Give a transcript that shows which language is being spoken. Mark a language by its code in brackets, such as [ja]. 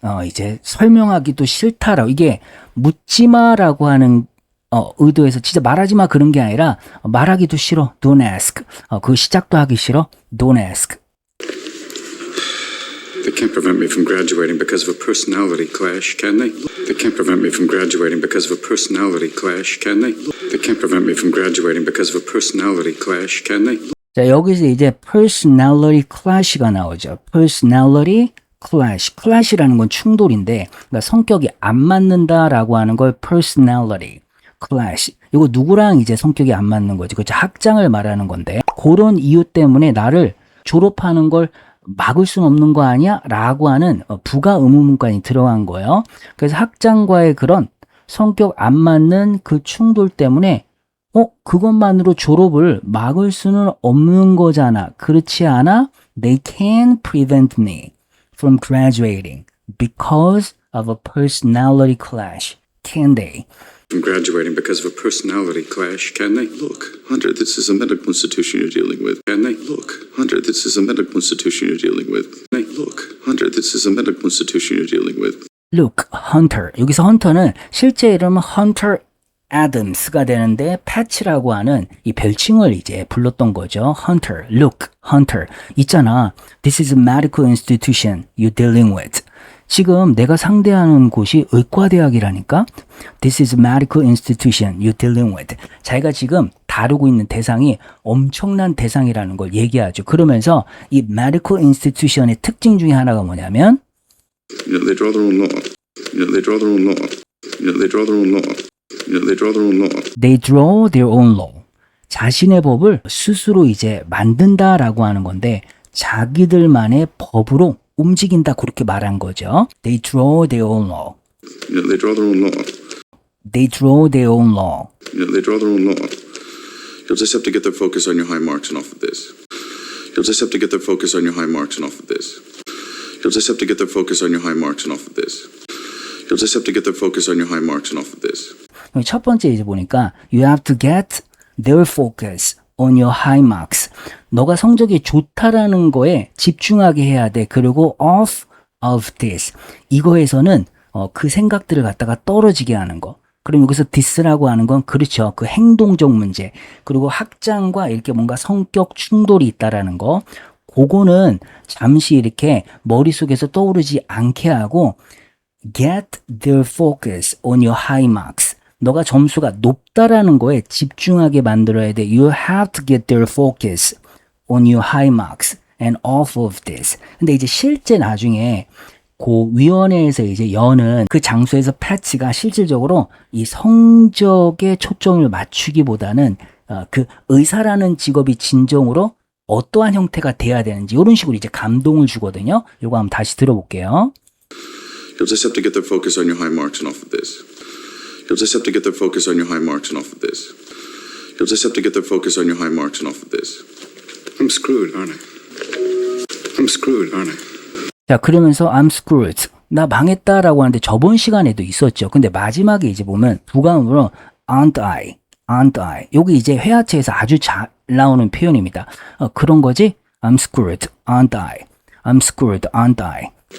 [ko] 이제 설명하기도 싫다라고. 이게 묻지마라고 하는 의도에서 진짜 말하지마 그런 게 아니라 말하기도 싫어. [en] Don't ask. [ko] 그 시작도 하기 싫어. Don't ask. [en] They can't prevent me from graduating because of a personality clash, can they? They can't prevent me from graduating because of a personality clash, can they? They can't prevent me from graduating because of a personality clash, can they? [ko] 자, 여기서 이제 personality clash가 나오죠. [en] personality clash. [ko] clash라는 건 충돌인데, 그러니까 성격이 안 맞는다라고 하는 걸 personality clash. 이거 누구랑 이제 성격이 안 맞는 거지? 그렇죠? 학장을 말하는 건데, 그런 이유 때문에 나를 졸업하는 걸 막을 수는 없는 거 아니야? 라고 하는 부가 의문문까지 들어간 거예요. 그래서 학장과의 그런 성격 안 맞는 그 충돌 때문에 그것만으로 졸업을 막을 수는 없는 거잖아. 그렇지 않아? [en] They can prevent me from graduating because of a personality clash. Can they? From graduating because of a personality clash, can they? Look, Hunter, this is a medical institution you're dealing with. Can they? Look, Hunter, this is a medical institution you're dealing with. Look, Hunter, this is a medical institution you're dealing with. Look, Hunter. [ko] 여기서 헌터는 실제 이름은 Hunter Adams가 되는데 패치라고 하는 이 별칭을 이제 불렀던 거죠. [en] Hunter, look, Hunter. [ko] 있잖아. [en] This is a medical institution you're dealing with. [ko] 지금 내가 상대하는 곳이 의과대학이라니까. [en] This is a medical institution you're dealing with. [ko] 자기가 지금 다루고 있는 대상이 엄청난 대상이라는 걸 얘기하죠. 그러면서 이 medical institution의 특징 중에 하나가 뭐냐면 [en] You know, they draw their own law. You know, they draw their own law. You know, they draw their own law. You know, they draw their own law. They draw their own law. [ko] 자신의 법을 스스로 이제 만든다라고 하는 건데 자기들만의 법으로 움직인다 그렇게 말한 거죠. [en] They draw their own law. You know, they draw their own law. They draw their own law. You know, they draw their own law. You'll just have to get their focus on your high marks and off of this. You'll just have to get their focus on your high marks and off of this. You'll just have to get their focus on your high marks and off of this. You'll just have to get their focus on your high marks and off of this. [ko] 첫 번째 이제 보니까 [en] you have to get their focus on your high marks. [ko] 너가 성적이 좋다라는 거에 집중하게 해야 돼. 그리고 off of this. 이거에서는 그 생각들을 갖다가 떨어지게 하는 거. 그럼 여기서 this라고 하는 건 그렇죠. 그 행동적 문제. 그리고 학장과 이렇게 뭔가 성격 충돌이 있다라는 거. 그거는 잠시 이렇게 머릿속에서 떠오르지 않게 하고 [en] get their focus on your high marks. [ko] 너가 점수가 높다라는 거에 집중하게 만들어야 돼. [en] You have to get their focus on your high marks and off of this. [ko] 근데 이제 실제 나중에 그 위원회에서 이제 여는 그 장소에서 패치가 실질적으로 이 성적에 초점을 맞추기보다는 그 의사라는 직업이 진정으로 어떠한 형태가 돼야 되는지 이런 식으로 이제 감동을 주거든요. 이거 한번 다시 들어볼게요. [en] You'll just have to get their focus on your high marks and off of this. You'll just have to get their focus on your high marks and off of this. You'll just have to get their focus on your high marks and off of this. I'm screwed, aren't I? I'm screwed, aren't I? [ko] 자, 그러면서 [en] I'm screwed. [ko] 나 망했다라고 하는데 저번 시간에도 있었죠. 근데 마지막에 이제 보면 부가음으로 [en] aren't I, aren't I. [ko] 여기 이제 회화체에서 아주 잘 나오는 표현입니다. 그런 거지? [en] I'm screwed, aren't I? I'm screwed, aren't I?